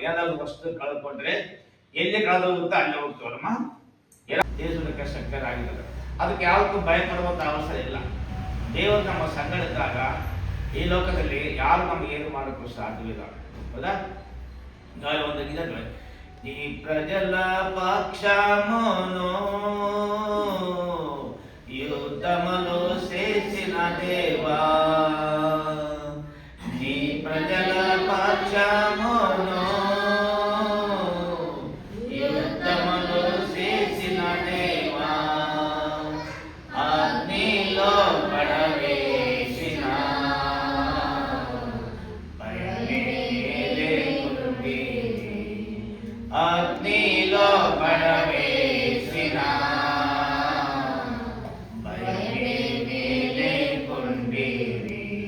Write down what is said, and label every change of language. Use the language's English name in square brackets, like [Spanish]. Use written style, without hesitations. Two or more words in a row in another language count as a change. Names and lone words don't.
[Kannada] ಯಾವ್ದಾದ್ರು ವಸ್ತು ಕಳೆದುಕೊಂಡ್ರೆ ಎಲ್ಲಿ ಕಳೆದೋಗುತ್ತಾ ಅಲ್ಲೇ ಹೋಗ್ತೀವಲ್ಲಮ್ಮ. ದೇಶಕ್ಕೆ ಶಕ್ತರಾಗಿದ್ದಾರೆ, ಅದಕ್ಕೆ ಯಾವತ್ತೂ ಭಯಪಡುವಂತ ಅವಸರ ಇಲ್ಲ. ದೇವರು ನಮ್ಮ ಸಂಗಡಿದ್ದಾಗ ಈ ಲೋಕದಲ್ಲಿ ಯಾರು ನಮ್ಗೆ ಏನು ಮಾಡೋಕ್ಕೂ ಸಾಧ್ಯವಿಲ್ಲ. ಹೌದಾ? ಒಂದು ಗೀತೆ, [Telugu] ఈ ప్రజల పక్షమును యుద్ధములు చేసిన దేవా, నీ ప్రజల పక్షమును యుద్ధములు చేసిన దేవా, అగ్నిలో పడవేసిన అగ్నిలో పడవేసిన భయమే లేకుండిరి.